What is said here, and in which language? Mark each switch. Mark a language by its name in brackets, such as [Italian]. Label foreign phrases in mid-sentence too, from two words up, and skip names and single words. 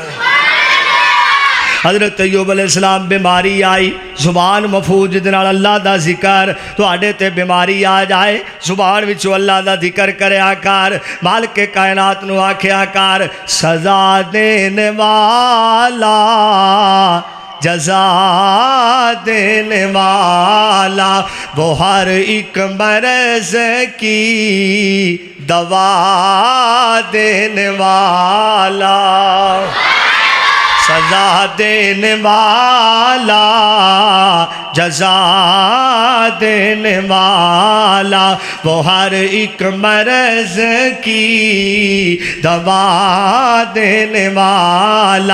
[Punjabi] ਹਜ਼ਰਤ ਅੱਯੂਬ ਅਲੈਹਿੱਸਲਾਮ ਬੀਮਾਰੀ ਆਈ, ਜ਼ੁਬਾਨ ਮਹਿਫ਼ੂਜ਼ ਦੇ ਨਾਲ ਅੱਲਾਹ ਦਾ ਜ਼ਿਕਰ, ਤੁਹਾਡੇ ਤੇ ਬੀਮਾਰੀ ਆ ਜਾਏ, ਜ਼ੁਬਾਨ ਵਿਚੋਂ ਅੱਲਾਹ ਦਾ ਜ਼ਿਕਰ ਕਰਿਆ ਕਰ, ਮਾਲਿਕ ਕਾਇਨਾਤ ਨੂੰ ਆਖਿਆ ਕਰ, [Urdu] سزا دینے والا جزا دینے والا، وہ ہر ایک مرض کی دوا دینے والا، سزا دینے والا، جزا دینے والا، وہ ہر ایک مرض کی دوا دینے والا۔